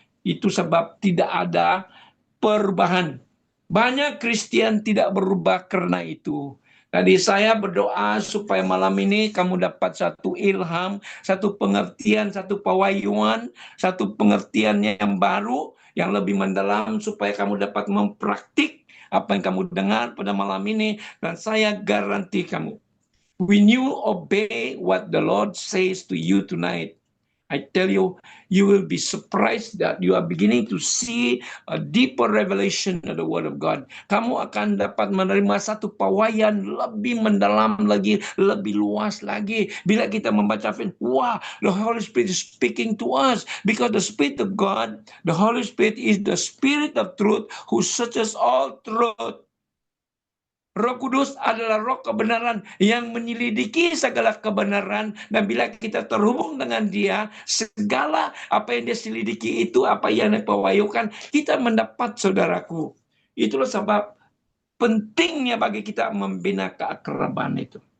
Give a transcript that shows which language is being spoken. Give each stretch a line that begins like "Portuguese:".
Malay: Itu sebab tidak ada perubahan. Banyak Kristen tidak berubah karena itu. Jadi saya berdoa supaya malam ini kamu dapat satu ilham, satu pengertian, satu pewahyuan, satu pengertian yang baru, yang lebih mendalam, supaya kamu dapat mempraktik apa yang kamu dengar pada malam ini. Dan saya garanti kamu,
English: when you obey what the Lord says to you tonight, I tell you, you will be surprised that you are beginning to see a deeper revelation of the Word of God.
Malay: Kamu akan dapat menerima satu pewahyuan lebih mendalam lagi, lebih luas lagi. Bila kita membaca firman, wah,
English: the Holy Spirit is speaking to us. Because the Spirit of God, the Holy Spirit is the Spirit of truth who searches all truth.
Malay: Roh Kudus adalah roh kebenaran yang menyelidiki segala kebenaran, dan bila kita terhubung dengan dia, segala apa yang dia selidiki itu, apa yang dia pewahyukan, kita mendapat, saudaraku. Itulah sebab pentingnya bagi kita membina keakraban itu.